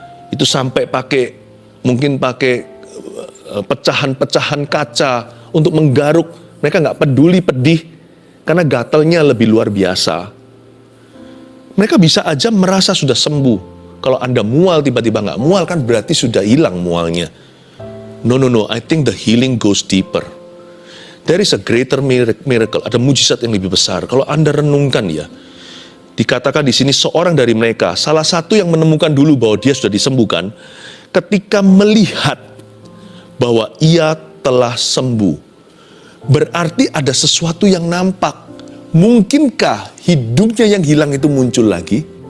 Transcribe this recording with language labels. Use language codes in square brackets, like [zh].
[id] Itu sampai mungkin pakai pecahan-pecahan kaca untuk menggaruk. Mereka nggak peduli pedih, karena gatalnya lebih luar biasa. Mereka bisa aja merasa sudah sembuh. Kalau Anda mual, tiba-tiba nggak mual, kan berarti sudah hilang mualnya. [en] No, I think the healing goes deeper. There is a greater miracle, [id] ada mujizat yang lebih besar. Kalau Anda renungkan ya, dikatakan di sini seorang dari mereka, salah satu yang menemukan dulu bahwa dia sudah disembuhkan, ketika melihat bahwa ia telah sembuh. Berarti ada sesuatu yang nampak. Mungkinkah hidungnya yang hilang itu muncul lagi?